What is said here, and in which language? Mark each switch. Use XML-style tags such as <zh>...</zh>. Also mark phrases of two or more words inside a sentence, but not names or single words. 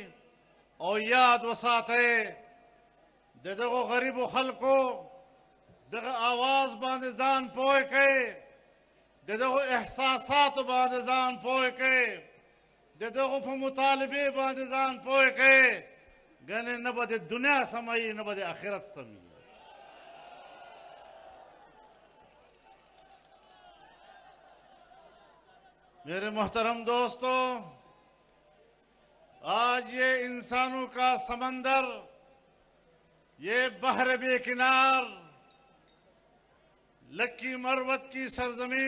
<ps>او یاد وساتئ د دغو غریبو خلکو دغه آواز باندې ځان پوه کړئ، د دغو احساساتو باندې ځان پوه کړئ، د دغو په مطالبې باندې ځان پوه کړئ، ګنې نه به د دنیا سموي نه به د آخرت سموي.</ps> <ur>میرے محترم دوستو، آج یہ انسانوں کا سمندر، یہ بحر بے کنار لکی مروت کی سرزمین</ur>